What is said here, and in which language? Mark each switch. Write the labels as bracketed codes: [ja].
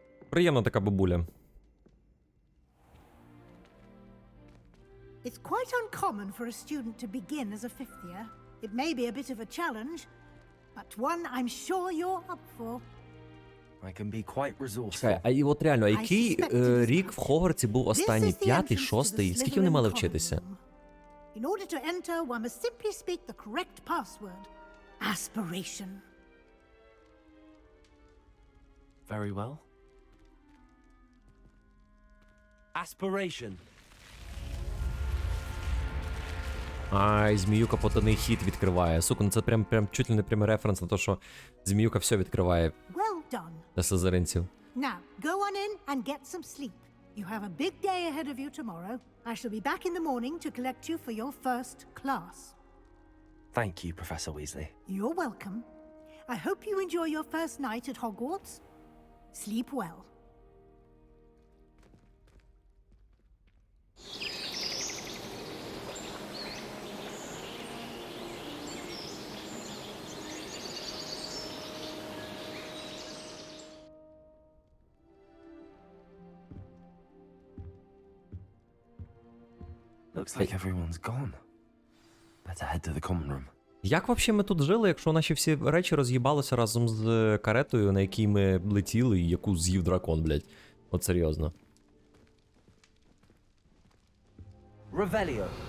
[uk] Приємна така бабуля. [en] It's quite uncommon for a student to begin as a fifth year. It may be a bit of a challenge, but one I'm sure you're up for. I can be quite resourceful. [uk] Чекай, а і от реально, а який рік в Хогвартсі був останній? 5-й, 6-й? Скільки вони мали вчитися? [en] In order to enter, one must simply speak the correct password. Aspiration. Very well. Aspiration. [uk] Ай, Зміюка потайний хід відкриває. Сука, ну це прям [ru] чуть ли не [uk] прямий референс на те, що Зміюка все відкриває [en] Well done. [uk] для слизеринців. [en] Now, go on in and get some sleep. You have a big day ahead of you tomorrow. I shall be back in the morning to collect you for your first class. Thank you, Professor Weasley. You're welcome. I hope you enjoy your first night at Hogwarts. Sleep well. Looks like everyone's gone. Better head to the common room. [uk] Як взагалі ми тут жили, якщо наші всі речі роз'їбалися разом з каретою, на якій ми летіли і яку з'їв дракон, блядь? От серйозно. [en] Revelio.